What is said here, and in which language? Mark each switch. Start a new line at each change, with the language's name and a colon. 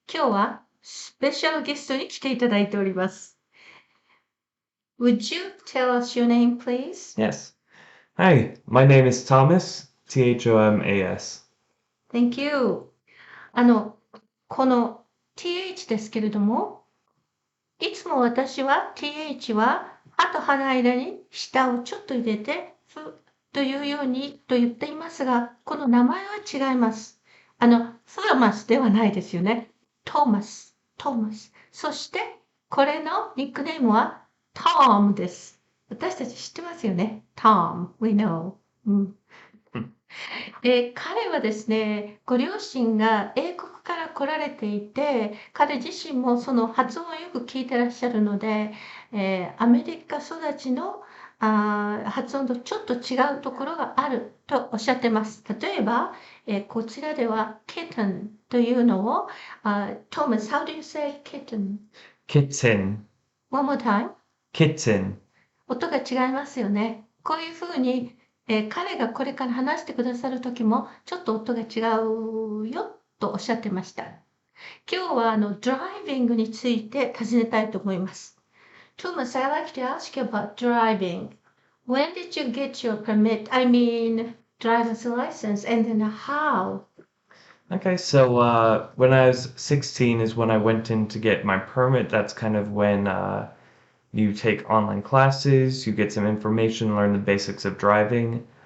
Japanese: 今日はスペシャルゲストに来ていただいております。
English: Would you tell us your name, please? Yes. Hi, my name is Thomas, Thomas. Thank you.
Japanese: あの、この TH ですけれども、いつも私は TH は歯と歯の間に舌をちょっと入れて、ふというようにと言っていますが、この名前は違います。フロマスではないですよね。トーマス、トーマス。そして、これのニックネームはトムです。私たち知ってますよね。
English: トム、we know。うん。
Japanese: 彼はですね、ご両親が英国から来られていて、彼自身もその発音をよく聞いてらっしゃるので、アメリカ育ちの発音とちょっと違うところがあるとおっしゃってます。例えば、こちらでは kitten というのを、
English: Thomas, how do you say kitten? Kitten. One more time. Kitten.
Japanese: 音が違いますよね。こういうふうに、彼がこれから話してくださる時も、ちょっと音が違うよとおっしゃってました。今日はドライビングについて尋ねたいと思います。
English: Thomas, I'd like to ask you about driving. When did you get your permit? I mean, driver's license, and then how? Okay, so when I was 16 is when I went in to get my permit. That's kind of when you take online classes, you get some information, learn the basics of driving.